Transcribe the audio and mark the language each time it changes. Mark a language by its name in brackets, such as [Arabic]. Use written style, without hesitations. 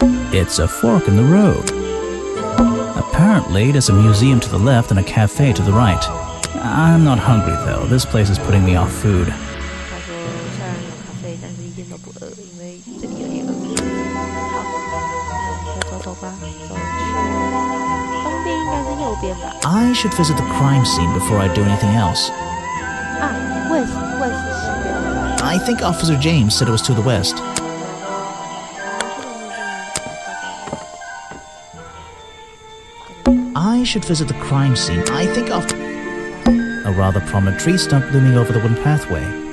[English] It's a fork in the road. Apparently, there's a museum to the left and a cafe to the right. I'm not hungry though. This place is putting me off food. [Chinese] 他说虽然有咖啡，但是一点都不饿，因为这里有点饿。好，就走走吧，走去东边应该是右边吧。 [English] I should visit the crime scene before I do anything else. [Chinese] 啊，West 是西边。 [English] I think Officer James said it was to the west. I should visit the crime scene. I think of a rather prominent tree stump looming over the wooden pathway.